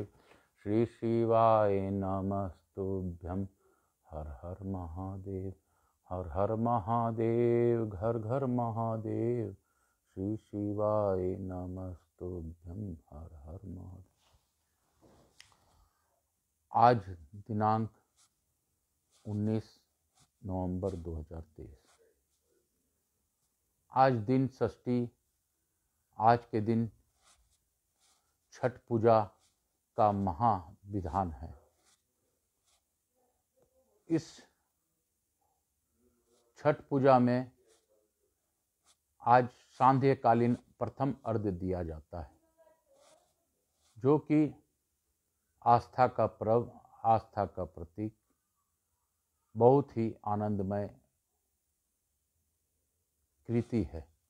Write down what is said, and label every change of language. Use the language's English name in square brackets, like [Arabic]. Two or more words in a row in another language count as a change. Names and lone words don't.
[Hindi] श्री शिवाय नमस्तुभ्यं। हर हर महादेव, हर हर महादेव, घर घर महादेव। श्री शिवाय नमस्तुभ्यं। हर हर महादेव। आज दिनांक 19 नवंबर 2023। आज दिन षष्ठी। आज के दिन छठ पूजा का महाविधान है। इस छठ पूजा में आज सांध्यकालीन प्रथम अर्घ्य दिया जाता है, जो कि आस्था का पर्व, आस्था का प्रतीक, बहुत ही आनंदमय कृति है।